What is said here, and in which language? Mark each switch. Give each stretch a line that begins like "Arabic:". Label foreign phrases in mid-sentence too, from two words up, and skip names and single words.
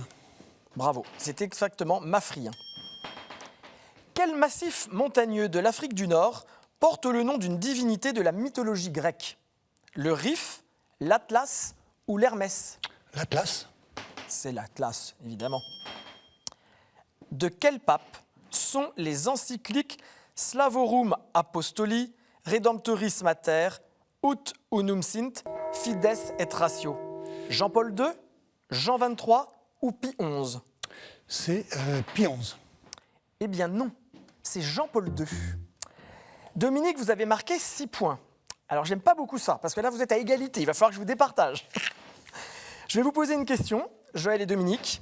French: Bravo, c'est exactement Mafrien. Quel massif montagneux de l'Afrique du Nord porte le nom d'une divinité de la mythologie grecque? Le Rif, l'Atlas ou l'Hermès? L'Atlas. C'est l'Atlas, évidemment. De quel pape sont les encycliques Slavorum apostoli, redemptoris mater, ut unum sint, fides et ratio. Jean-Paul II, Jean 23 ou Pie XI? C'est Pie XI. Eh bien non, c'est Jean-Paul II. Dominique, vous avez marqué 6 points. Alors j'aime pas beaucoup ça, parce que là vous êtes à égalité, il va falloir que je vous départage. Je vais vous poser une question, Joël et Dominique.